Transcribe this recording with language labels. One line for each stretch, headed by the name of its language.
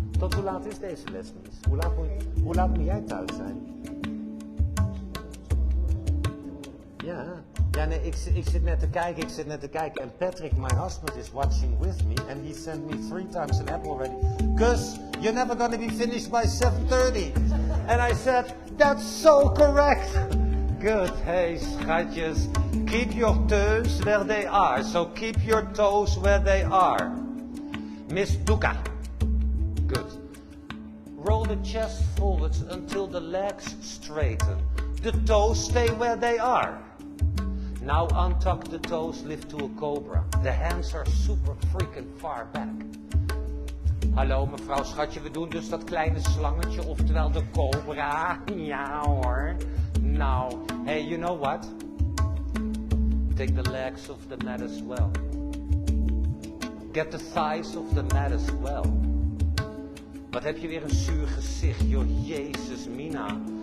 Dutch: Tot hoe laat is deze les, Mies? Hoe laat moet jij thuis zijn? Ja. Ja, nee, ik zit net te kijken. En
English: Patrick, my husband, is watching with me. And he sent me 3 times an app already. Cause you're never gonna be finished by 7:30. And I said, that's so correct. Good. Hey, schatjes. Keep your toes where they are. So keep your toes where they are. Miss Duka. Good. Roll the chest forwards until the legs straighten. The toes stay where they are. Now untuck the toes, lift to a cobra. The hands are super freaking far back.
Dutch: Hallo mevrouw schatje, we doen dus dat kleine slangetje, oftewel de cobra. Ja hoor.
English: Now, hey, you know what? Take the legs off the mat as well. Get the thighs off the mat as well.
Dutch: Wat heb je weer een zuur gezicht, joh, Jezus Mina.